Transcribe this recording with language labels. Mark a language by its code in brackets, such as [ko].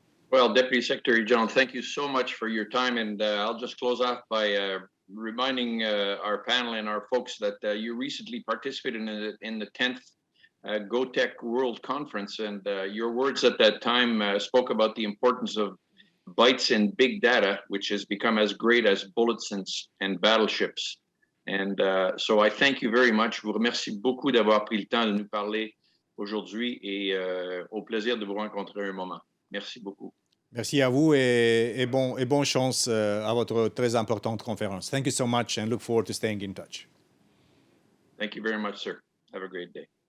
[en] Well, Deputy Secretary General, thank you so much for your time. And I'll just close off by reminding our panel and our folks that you recently participated in the 10th GoTech World Conference. And your words at that time spoke about the importance of bytes in big data, which has become as great as bullets and battleships. And so I thank you very much. [fr] Je vous remercie beaucoup d'avoir pris le temps de nous parler aujourd'hui et au plaisir de vous rencontrer un moment. Merci beaucoup. Merci à vous et bonne chance à votre très importante conférence. [en] Thank you so much and look forward to staying in touch. Thank you very much, sir. Have a great day.